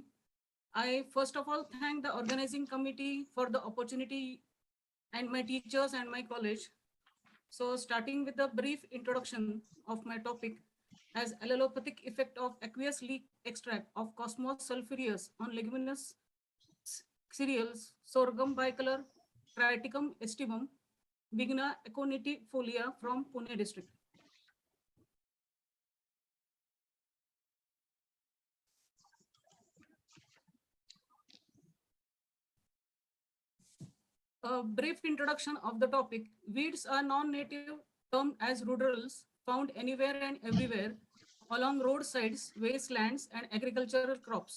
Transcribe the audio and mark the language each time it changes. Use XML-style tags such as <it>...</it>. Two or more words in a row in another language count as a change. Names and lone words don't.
<en>I first of all thank the organizing committee for the opportunity and my teachers and my college. So starting with a brief introduction of my topic as allelopathic effect of aqueous leak extract of Cosmos sulphureus on leguminous cereals, sorghum bicolor, Triticum estivum, Vigna aconitifolia from Pune district. A brief introduction of the topic. Weeds are non-native, termed as rudderals, found anywhere and everywhere along roadsides, wastelands, and agricultural crops.</en>